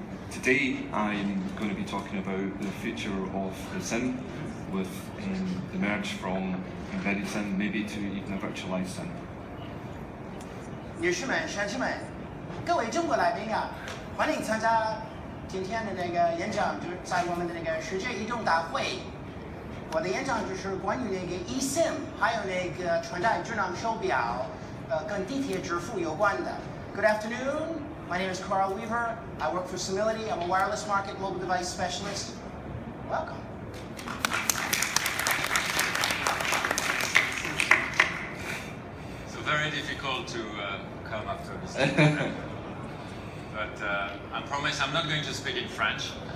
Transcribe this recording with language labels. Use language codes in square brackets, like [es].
[en] Today I'm going to be talking about the future of the SIM with the merge from embedded SIM maybe to even a virtualized SIM. [zh] 女士们、先生们，各位中国来宾啊，欢迎参加今天的那个演讲，就是在我们的那个世界移动大会。我的演讲就是关于那个 eSIM， 还有那个穿戴智能手表，跟地铁支付有关的。 [en] Good afternoon. My name is Karl Weaver. I work for Simility. I'm a wireless market mobile device specialist. Welcome. So very difficult to come after this. But I promise I'm not going to speak in French.